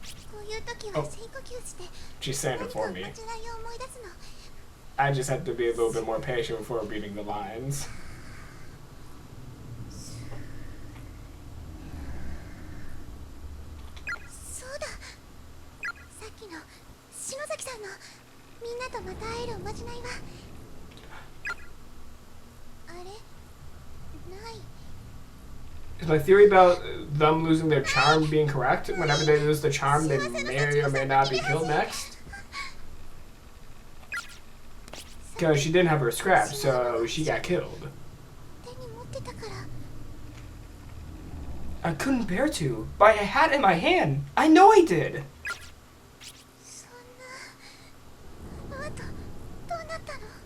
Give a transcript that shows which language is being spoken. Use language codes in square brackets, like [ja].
[ja] こういう時は深呼吸して。 [en] She's saying it for me. [ja] 間違いを思い出すの。 [en] I just have to be a little bit more patient before reading the lines. [ja] そうだ。さっきの篠崎さんのみんなとまた会えるおまじないは。あれ？ない。 [en] Is my theory about them losing their charm being correct? Whenever they lose the charm, they may or may not be killed next? Because she didn't have her scrap, so she got killed. [ja] 手に持ってたから。 [en] I couldn't bear to, but I had it in my hand. I know I did. [ja] そんな。あとどうなったの？